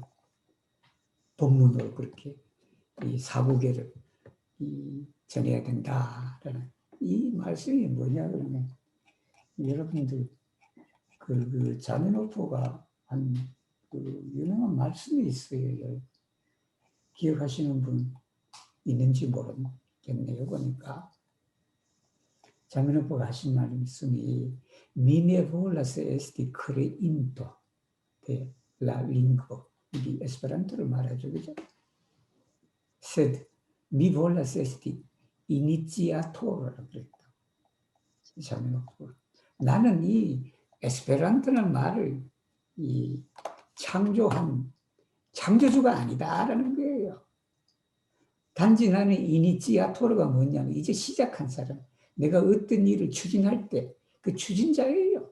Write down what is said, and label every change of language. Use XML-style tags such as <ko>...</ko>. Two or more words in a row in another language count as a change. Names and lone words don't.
<ko>법문으로 그렇게 이 사부계를 전해야 된다라는 이 말씀이 뭐냐 그러면 여러분들 그 자네노포가 한 그 유명한 말씀이 있어요. 기억하시는 분 있는지 모르겠네요. 보니까 자네노포가 하신 말씀이</ko> <eo>mi me volas esti creinto de la lingvo.</eo> <ko>이게 에스페란토를 말하죠, 그죠?</ko> <eo>sed mi volas esti initiator라고 그랬다.</eo> <ko>자매놓고 나는 이 에스페란토라는 말을 이 창조한 창조주가 아니다라는 거예요. 단지 나는 이니치아토르가 뭐냐면 이제 시작한 사람, 내가 어떤 일을 추진할 때 그 추진자예요.</ko>